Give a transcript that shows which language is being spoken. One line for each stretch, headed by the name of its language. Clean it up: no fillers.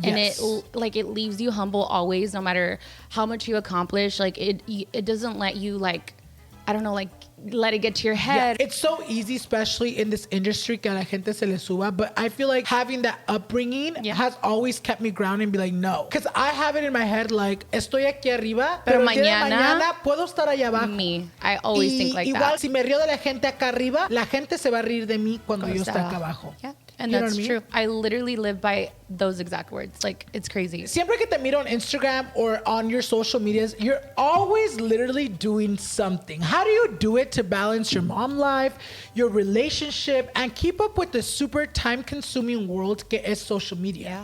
English: And it leaves you humble always, no matter how much you accomplish. Like it doesn't let you like, I don't know, like let it get to your head. It's so easy, especially in this industry,
Spanish: que a la gente se le suba.
English: But I feel like having that upbringing has always kept me grounded and be like, no. Because I have it in my head like,
Spanish: estoy aquí arriba, pero mañana puedo estar allá abajo.
English: Me. I always think like
Spanish: igual,
English: that.
Spanish: Si me río de la gente acá arriba, la gente se va a reír de mí cuando yo esté acá abajo.
English: Yeah. And that's true. I literally live by those exact words. Like, it's crazy.
Spanish: Siempre que te miro
English: on Instagram or on your social medias, you're always literally doing something. How do you do it to balance your mom life, your relationship, and keep up with the super time-consuming world
Spanish: que es
English: social media?